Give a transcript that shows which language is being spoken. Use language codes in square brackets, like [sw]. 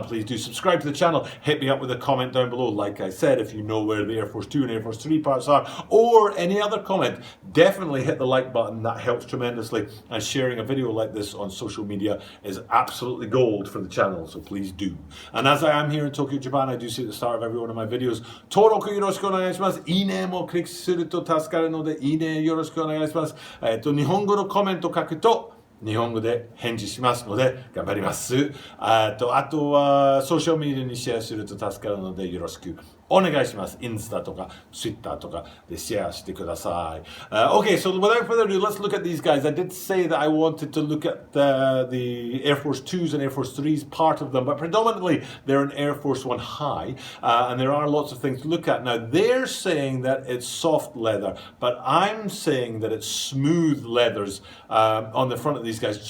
[en] Please do subscribe to the channel. Hit me up with a comment down below. Like I said, if you know where the Air Force 2 and Air Force 3 parts are, or any other comment, definitely hit the like button. That helps tremendously. And sharing a video like this on social media is absolutely gold for the channel, so please do. And as I am here in Tokyo, Japan, I do see at the start of every one of my videos, Toro [ja] よろしくお願いします。いいねもクリックすると助かるので、いいねよろしくお願いします。日本語のコメント書くと日本語で返事しますので頑張ります。あとはソーシャルメディアにシェアすると助かるのでよろしくお願いします。インスタとかツイッターとかでシェアしてください。 [en] Okay, so without further ado, let's look at these guys. I did say that I wanted to look at the Air Force 2s and Air Force 3s, part of them, but predominantly they're an Air Force 1 high, and there are lots of things to look at. Now, they're saying that it's soft leather, but I'm saying that it's smooth leathers on the front of these guys.